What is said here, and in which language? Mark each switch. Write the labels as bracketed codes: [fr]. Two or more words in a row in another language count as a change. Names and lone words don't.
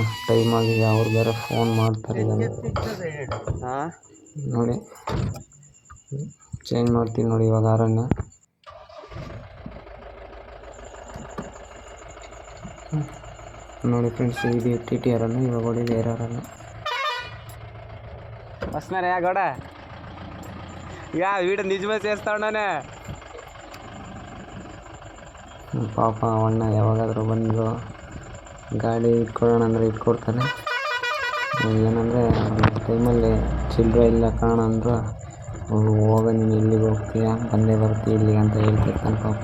[kn] ಟೈಮ್ ಆಗಿದೆ, ಅವ್ರು ಬೇರೆ ಫೋನ್ ಮಾಡ್ತಾರಿದ್ದಾನೆ. ನೋಡಿ ಚೇಂಜ್ ಮಾಡ್ತೀನಿ ನೋಡಿ ಇವಾಗ ಹಾರನ್ನು. ನೋಡಿ ಫ್ರೆಂಡ್ಸ್, ಇದು TT ಹಾರನ್ನು. ಇವಾಗ ಹೊಡಿದೆ ಏರ್ ಹಾರನ್ನು. ಬಸ್ನಾರ ಗೌಡ [te] వీడు నిజమే చేస్తా ఉన్నాನೆ. [kn] ಪಾಪ ಅಣ್ಣ ಯಾವಾಗಾದರೂ ಬಂದು ಗಾಡಿ ಇಟ್ಕೊಳ್ಳೋಣ ಅಂದರೆ ಇಟ್ಕೊಡ್ತಾರೆ. ಏನಂದರೆ ಟೈಮಲ್ಲಿ ಚಿಲ್ಲರೆ ಇಲ್ಲ ಕಾರಣ ಅಂದರು, ಹೋಗ ನೀನು ಎಲ್ಲಿಗೆ ಹೋಗ್ತೀಯ, ಬಂದೇ ಬರ್ತೀಯ ಇಲ್ಲಿಗೆ ಅಂತ ಹೇಳ್ತಿರ್ತಾನೆ ಪಾಪ.